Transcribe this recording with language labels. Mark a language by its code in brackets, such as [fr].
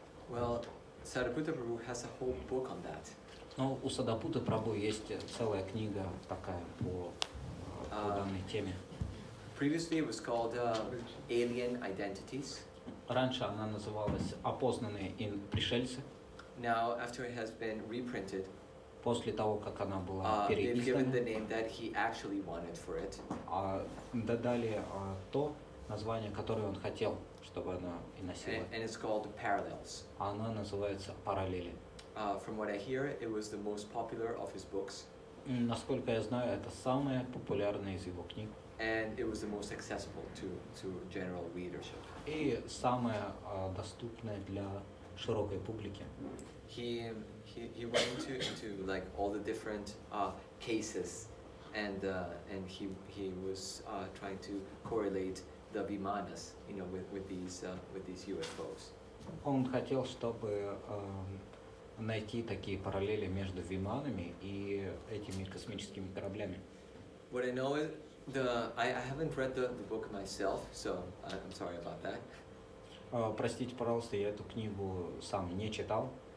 [en] Well, Sariputta Prabhu has a whole book on that. [ru] Ну, у Садапуты Прабху есть целая книга такая по данной теме. [en] Previously it was called Alien Identities. [ru] Раньше она называлась «Опознанные пришельцы». [en] Now, after it has been reprinted, [ru] После того, как она была [en] they've given the [ru] переиздана, [en] name that he actually wanted for it. [ru] додали то название, которое он хотел, чтобы она и носила. [en] And it's called Parallels. [ru] Она называется «Параллели». [en] From what I hear, it was the most popular of his books, [ru] Насколько я знаю, это самая популярная из его книг [en] and it was the most accessible to general readership. [ru] и самая доступная для широкой публики. [en] He went into like all the different cases, and he was trying to correlate the vimanas, you know, with these UFOs. [ru] Он хотел, чтобы найти такие параллели между виманами и этими космическими кораблями. [en] What I know is I haven't read the book myself, so I'm sorry about that. [ru] Простите, пожалуйста, я эту книгу сам не читал.